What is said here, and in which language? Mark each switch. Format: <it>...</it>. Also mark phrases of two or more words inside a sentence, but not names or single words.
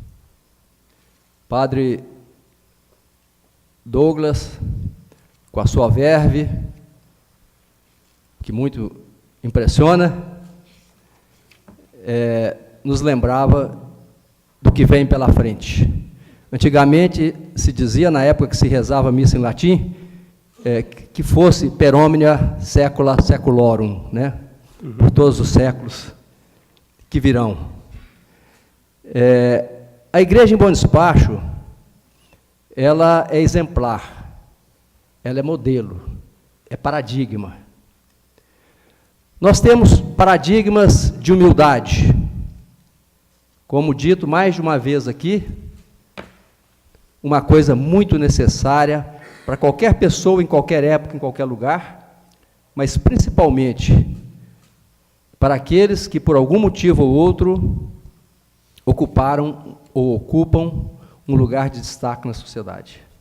<pt>Padre Douglas, com a sua verve, que muito impressiona, nos lembrava do que vem pela frente. Antigamente se dizia, na época que se rezava a missa em latim, que fosse</pt> <la>per omnia saecula saeculorum,</la> <pt>né? Por todos os séculos que virão. A igreja em Bom Despacho, ela é exemplar, ela é modelo, é paradigma. Nós temos paradigmas de humildade, como dito mais de uma vez aqui, uma coisa muito necessária para qualquer pessoa, em qualquer época, em qualquer lugar, mas principalmente para aqueles que, por algum motivo ou outro, ocuparam ou ocupam um lugar de destaque na sociedade.</pt>